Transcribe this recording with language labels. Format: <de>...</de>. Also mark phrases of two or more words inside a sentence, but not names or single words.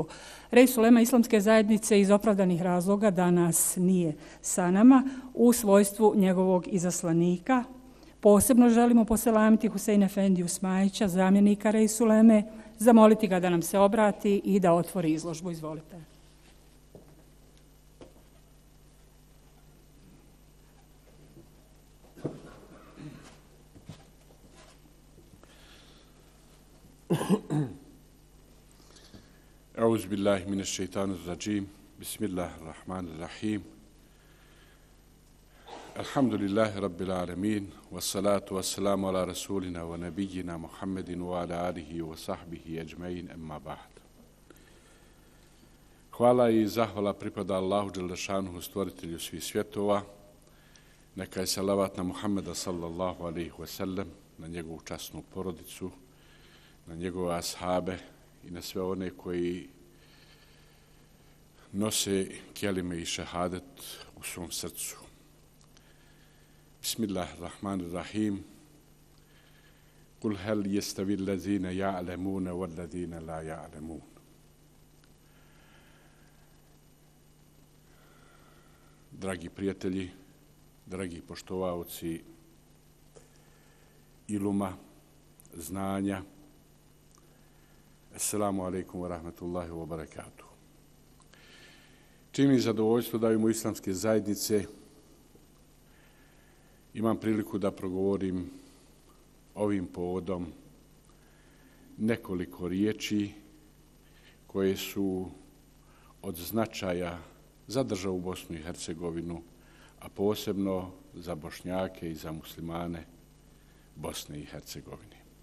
<bs>Reis ulema Islamske zajednice iz opravdanih razloga danas nije sa nama. U svojstvu njegovog izaslanika posebno želimo poselamiti Huseina Efendiju Smajića, zamjenika Reis uleme, zamoliti ga da nam se obrati i da otvori izložbu. Izvolite.</bs> <ar>أعوذ بالله من الشيطان الرجيم بسم الله الرحمن الرحيم الحمد لله رب العالمين والصلاة والسلام على رسولنا ونبينا محمد وعلى آله وصحبه أجمعين أما بعد.</ar> <bs>Hvala i zahvala pripada Allahu dželešanuhu, stvoritelju svih svjetova. Neka je salavat na Muhammeda</bs> <ar>صلى الله عليه وسلم,</ar> <bs>na njegovu časnu porodicu, na njegove ashabe i na sve one koji nose kelime i šehadet u svom srcu.</bs> <ar>بسم الله الرحمن الرحيم قل هل يستوي الذين يعلمون والذين لا يعلمون.</ar> <bs>Dragi prijatelji, dragi poštovaoci iluma, znanja,</bs> <ar>السلام عليكم ورحمة الله وبركاته.</ar> <bs>Čini mi zadovoljstvo da u Islamske zajednice imam priliku da progovorim ovim povodom nekoliko riječi koje su od značaja za državu Bosnu i Hercegovinu, a posebno za Bošnjake i za muslimane Bosne i Hercegovine.</bs>